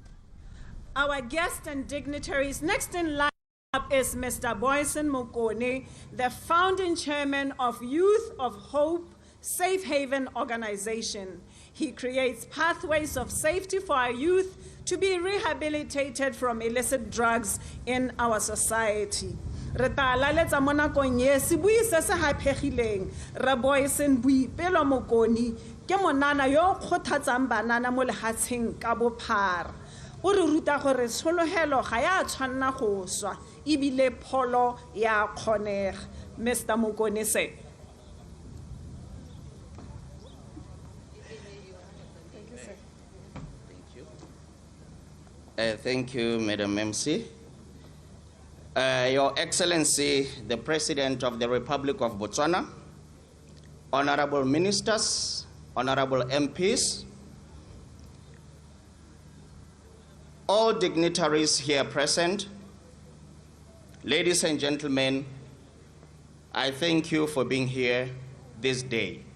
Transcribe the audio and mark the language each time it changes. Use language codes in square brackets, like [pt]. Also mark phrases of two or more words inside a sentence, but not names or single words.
[en] Our guests and dignitaries, next in line up is Mr. Boyson Mokone, the founding chairman of Youth of Hope Safe Haven Organization. He creates pathways of safety for our youth to be rehabilitated from illicit drugs in our society. [tn] Re tala letsa mo nakong ye sebui se se haphegileng re Boyson Boipelo Mokone ke monana yo kgothatsang banana mo lehatsheng ka bophara o re ruta gore tsholohelo ga ya tshwanna go swa ibile pholo ya kgonega. Mr. Mokone se. [en] Thank you, Madam MC. Your Excellency, the President of the Republic of Botswana, honorable ministers, honorable MPs, all dignitaries here present, ladies and gentlemen, I thank you for being here this day.